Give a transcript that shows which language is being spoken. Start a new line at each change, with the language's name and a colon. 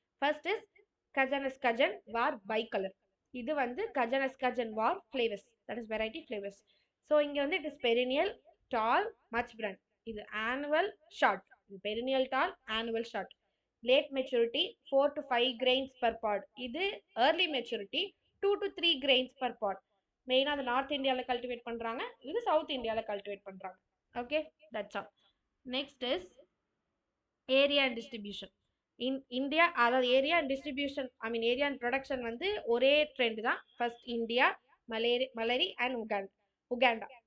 English: First is Cajanus cajan var bicolor.
Tamil: இது வந்து
English: Cajanus cajan var flavus, that is variety flavus.
Tamil: So இங்கே வந்து
English: It is perennial, tall, much branched. இது annual short. இது perennial tall, annual short. Late maturity 4 to 5 grains per pod. இது early maturity 2 to 3 grains per pod.
Tamil: மெயினாக அது north இந்தியாவில் கல்டிவேட் பண்ணுறாங்க, இது சவுத் இந்தியாவில் கல்டிவேட் பண்ணுறாங்க.
English: Okay, that's all. Next is area and distribution. India, அதாவது area and distribution, I mean area and production வந்து ஒரே trend தான். First India, மலேரி and Uganda.